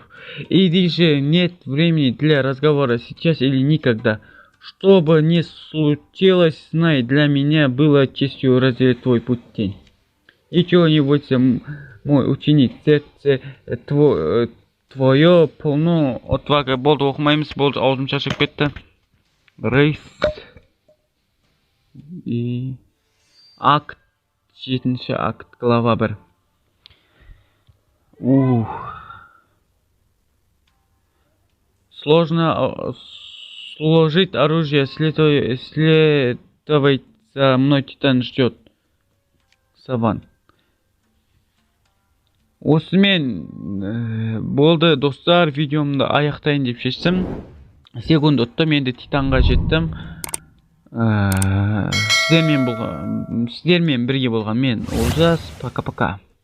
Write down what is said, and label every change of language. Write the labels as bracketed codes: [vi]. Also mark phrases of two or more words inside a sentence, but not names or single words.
[ru] Иди же, нет времени для разговора сейчас или никогда. Что бы ни случилось, знай, для меня было честью разделить твой путь, Тень. И чего-нибудь, мой ученик, сердце твое полно отвага. [kk] Болды, оқымаймыз, болды, аузым шашып кетті. [ru] Рейс и акт 7 акт глава 1. Сложно сложить оружие, следовать за мной, Титан ждет. Саван. [kk] Осымен болды достар, видеомды аяқтайын деп шештім. Секунд өтті, мен де Титанға жеттім. Сіздермен бірге болған мен Олжас. [ru] Пока-пока.